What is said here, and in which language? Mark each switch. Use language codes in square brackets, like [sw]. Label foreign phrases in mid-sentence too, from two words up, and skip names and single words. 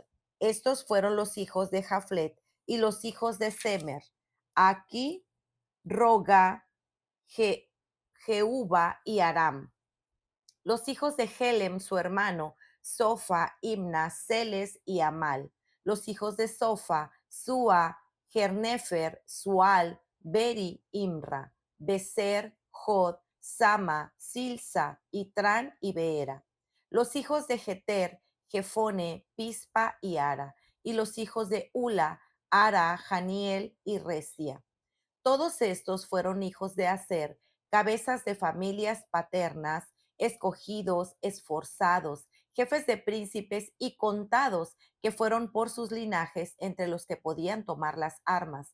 [es] Estos fueron los hijos de Jaflet. Y los hijos de Semer, Aquí, Roga, Jehuba y Aram. Los hijos de Helem, su hermano, Sofa, Imna, Celes y Amal. Los hijos de Sofa, Sua, Gernefer, Sual, Beri, Imra, Beser, Jod, Sama, Silsa, Itran y Beera. Los hijos de Jeter, Jefone, Pispa y Ara. Y los hijos de Ula, Ara, Janiel y Resia. Todos estos fueron hijos de Aser, cabezas de familias paternas, escogidos, esforzados, jefes de príncipes y contados, que fueron por sus linajes entre los que podían tomar las armas.